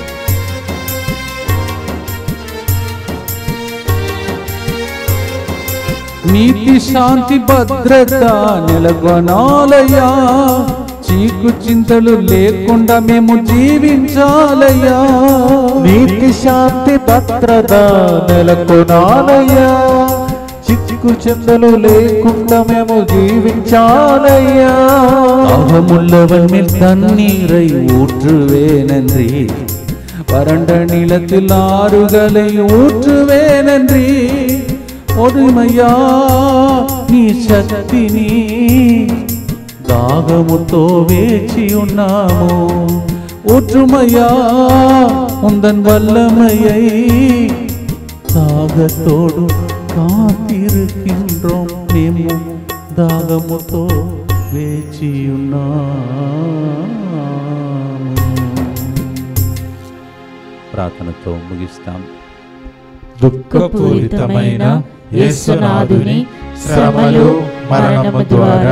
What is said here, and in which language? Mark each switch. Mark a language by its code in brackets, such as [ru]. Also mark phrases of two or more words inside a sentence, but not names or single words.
[te] నీతి శాంతి భద్రత నెలకొనాలయ్యా, చీకు చింతలు లేకుండా మేము జీవించాలయ్యా. నీతి శాంతి భద్రత నెలకొనాలయ్యా, చిక్కు చింతలు లేకుండా మేము జీవించాలయ్యా. [ta] தாகமுள்ளவன் மேல் தண்ணீரை ஊற்றுவேனன்றி, வறண்ட நிலத்தில் ஆறுகளை ஊற்றுவேனன்றி. [te] ఒడిమయ్యా నీ శక్తిని, దాగముతో వేచి ఉన్నాము. [ta] ஊற்றுமய்யா உந்தன் வல்லமையை, தாகத்தோடு காத்திருக்கின்றோம், [te] మేము దాగముతో వేచి ఉన్నాము. ప్రార్థనతో ముగిస్తాం. దుఃఖపూరితమైన యేసునాథుని శ్రమలు మరణము ద్వారా